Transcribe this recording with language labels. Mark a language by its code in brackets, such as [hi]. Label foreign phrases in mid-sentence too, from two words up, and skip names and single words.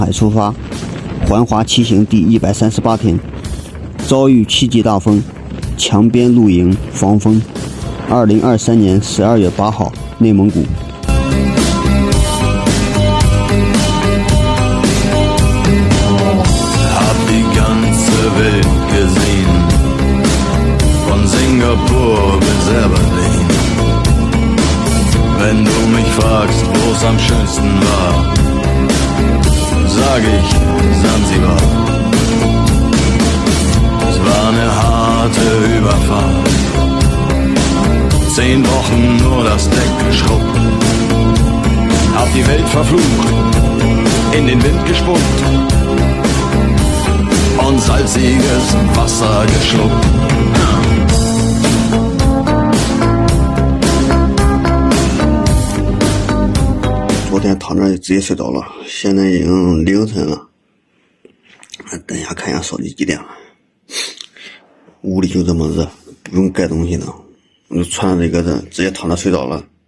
[zh] 海出发，环华骑行第138天，遭遇7级大风，墙边露营防风。2023年12月8号，内蒙古。 [de] Hab die ganze Welt gesehen, von Singapur bis Berlin. Wenn du mich fragst, wo es am schönsten war, sag ich Sansibar. Es war eine harte Überfahrt, 10 Wochen nur das Deck geschrubbt, hab die Welt verflucht, in den Wind gespuckt und salziges Wasser geschluckt. [zh] 昨天躺着直接睡着了，现在已经凌晨了。等一下看一下手机几点了。屋里就这么热，不用盖东西呢，我就穿着这个直接躺着睡着了。